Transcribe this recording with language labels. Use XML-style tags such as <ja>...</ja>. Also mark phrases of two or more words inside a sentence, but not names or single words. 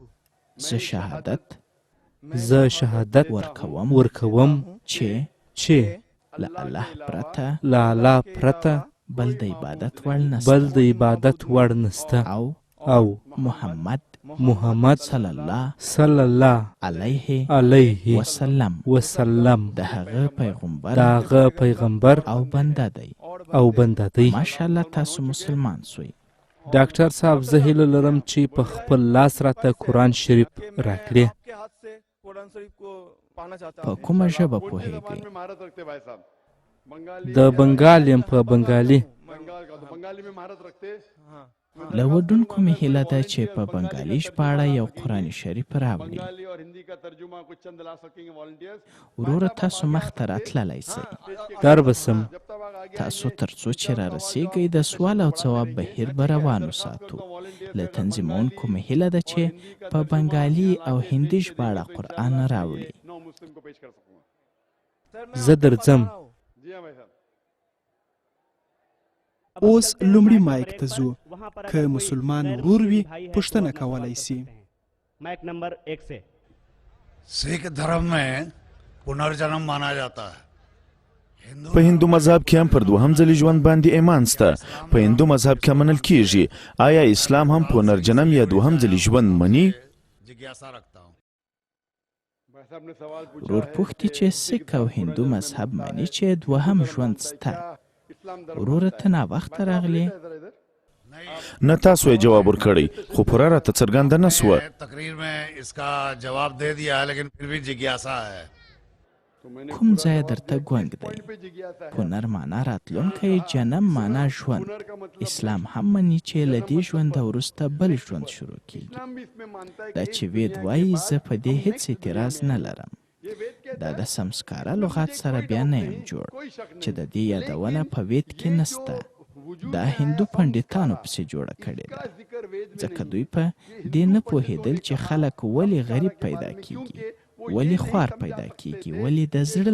<ps>زه شهادت زه شهادت ورکوم ورکوم چې چې له الله پرته له الله پرته بل د عبادت وړ نسته بل د عبادت وړ نسته او محمد</ps> <ar>صلی الله علیه وسلم</ar> <ps>د هغه پیغمبر او بنده دی ماشاءالله تاسو مسلمان سوی ډاکټر صاحب زه هیله لرم چې په خپل لاس راته قرآن شریف راکړې</ps> <hi>आपके हाथ से कुरान शरीफ को पाना चाहता</hi> <ps>په</ps> <hi>हूँ</hi> <ps>کومه ژبه پوهیږئ</ps> <hi>महारत रखते भाई साहब बंगाली</hi> <ps>د بنګال یم په بنګالي</ps> <hi>बंगाल का तो बंगाली में महारत रखते</hi> <ps>له وډونکو مې هیله ده چې په بنګالي ژباړه یو قرآن شریف راوړي</ps> <hi>बंगाली और हिंदी का तर्जुमा कुछ चंद ला सकेंगे वॉलंटियर्स</hi> <ps>وروره تاسو مخته راتللی سئ در بسم تاسو تر څو چې را رسیږئ د سوال او ځواب بهیر به روان وساتو له تنظیمونکو مې هیله ده چې په بنګالي او هندي ژباړه قرآن راوړي</ps> <hi>नौ मुस्लिम को पेश कर सकूंगा</hi> <ps>زه درځم</ps> <hi>जी हाँ भाई साहब</hi> <ps>اوس لومړي مایک ته ځو که مسلمان ورور وي پوښتنه کولی سي</ps> <en>mike number</en> <hi>1 से सिख धर्म में पुनर्जन्म माना जाता है</hi> <ps>په هندو مذهب کې هم پر دوهم ځلي ژوند باندې ایمان شته په هندو مذهب کې منل کیږي آیا اسلام هم پنرجنم یا دوهم ځلي ژوند مني</ps> <hi>जिज्ञासा रखता हूँ भाई साहब ने सवाल पूछा</hi> <ps>ورور پوښتي چې سیک او هندو مذهب معنی چې دوهم ژوند سته</ps> <hi>इस्लाम</hi> <ps>وروره ته ناوخته راغلې نه تاسو یې جواب ورکړی خو پوره راته څرګنده نه سوه</ps> <hi>तकरीर में इसका जवाब दे दिया है लेकिन फिर भी जिज्ञासा है</hi> <ps>کوم ځای درته ګونګ دی</ps> <hi>पे जिज्ञासा है</hi> <ps>پونر معنا راتلونکی جنم معنا ژوند اسلام هم مني چې له دې ژونده وروسته بل ژوند شروع کیږي</ps> <hi>इस्लाम भी इसमें मानता है</hi> <ps>دا چې وید وایي زه په دې هیڅ اعتراض نه لرم دا د سمسکاره لغات سره بیا نه یم جوړ چې د دې یادونه په وید کې نسته دا هندو پنډتانو پسې جوړه کړې ده ځکه دوی په دې نه پوهېدل چې خلک ولې غریب پیدا کیږي ولې خوار پیدا کیږي ولې د زړه</ps>